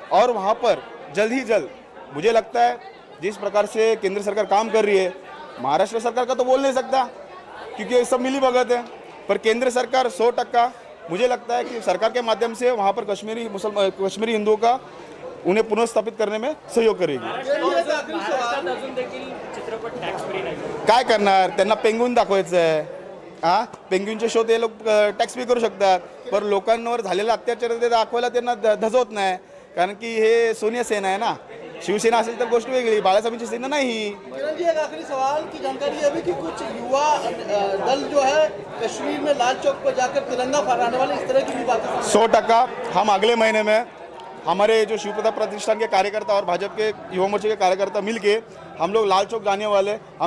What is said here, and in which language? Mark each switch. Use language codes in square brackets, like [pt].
[hi] और वहाँ पर जल्द ही जल्द मुझे लगता है जिस प्रकार से केंद्र सरकार काम कर रही है, महाराष्ट्र सरकार का तो बोल नहीं सकता क्योंकि सब मिली भगत है, पर केंद्र सरकार 100% मुझे लगता है कि सरकार के माध्यम से वहाँ पर कश्मीरी हिंदुओं का उन्हें पुनर्स्थापित करने में सहयोग करेगी। [mr] महाराष्ट्रात अजून देखील चित्रपट टॅक्स फ्री नाही। काय करणार, त्यांना पेंगुइन दाखवायचं आहे, पेंग्विनचे शो ते लोक टॅक्स पे करू शकतात, पण लोकांवर झालेला अत्याचार ते दाखवायला त्यांना धजवत नाही, कारण की हे सोनिया सेना आहे ना. शिवसेना असेल तर गोष्ट वेगळी, बाळासाहेबांची सेना नाही. [hi] किरण जी, एक आखिरी सवाल की जानकारी है अभी कि कुछ युवा दल जो है कश्मीर में लाल चौक पर जाकर तिरंगा फहराने वाले इस तरह की भी बातें 100% हम अगले महीने में हमारे जो शिवप्रताप प्रतिष्ठान के कार्यकर्ता और भाजपा के युवा मोर्चे के कार्यकर्ता मिलके हम लोग लाल चौक जाने वाले.